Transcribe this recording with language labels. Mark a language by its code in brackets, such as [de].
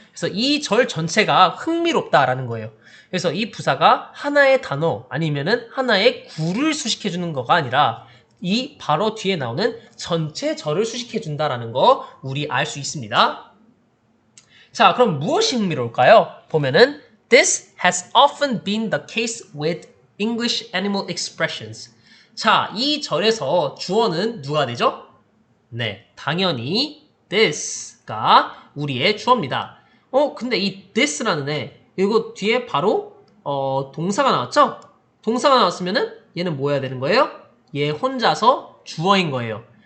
[ko] 그래서 이 절 전체가 흥미롭다라는 거예요. 그래서 이 부사가 하나의 단어 아니면은 하나의 구를 수식해주는 거가 아니라 이 바로 뒤에 나오는 전체 절을 수식해준다라는 거 우리 알 수 있습니다. 자, 그럼 무엇이 흥미로울까요? 보면은 [en] This has often been the case with English animal expressions. [ko] 자, 이 절에서 주어는 누가 되죠? 네, 당연히 this가 우리의 주어입니다. 근데 이 this라는 애, 이거 뒤에 바로 동사가 나왔죠? 동사가 나왔으면은 얘는 뭐 해야 되는 거예요? 얘 혼자서 주어인 거예요.